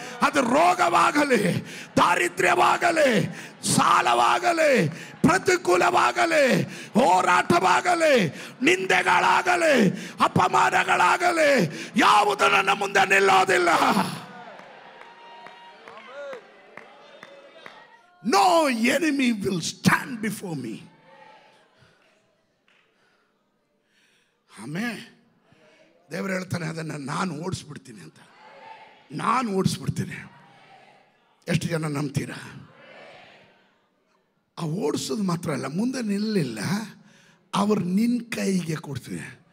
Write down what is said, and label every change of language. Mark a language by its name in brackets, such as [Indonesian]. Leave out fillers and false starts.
[Kannada] ಅದು ರೋಗವಾಗಲಿ, ದಾರಿದ್ರ್ಯವಾಗಲಿ, ಸಾಲವಾಗಲಿ, ಪ್ರತಿಕೂಲವಾಗಲಿ, ಹೋರಾಟವಾಗಲಿ, ನಿಂದೆಗಳಾಗಲಿ, ಅಪಮಾನಗಳಾಗಲಿ, ಯಾವುದು ನನ್ನ ಮುಂದೆ ನಿಲ್ಲೋದಿಲ್ಲ. [English] No enemy will stand before me. [Kannada] ಆಮೇಲೆ ದೇವರು ಹೇಳ್ತಾನೆ, ಅದನ್ನು ನಾನು ಓಡಿಸ್ಬಿಡ್ತೀನಿ ಅಂತ. ನಾನು ಓಡಿಸ್ಬಿಡ್ತೀನಿ. ಎಷ್ಟು ಜನ ನಂಬ್ತೀರಾ? ಆ ಓಡಿಸೋದು ಮಾತ್ರ ಅಲ್ಲ, ಮುಂದೆ ನಿಲ್ಲಿಲ್ಲ, ಅವ್ರು ನಿನ್ನ ಕೈಗೆ ಕೊಡ್ತೀನಿ.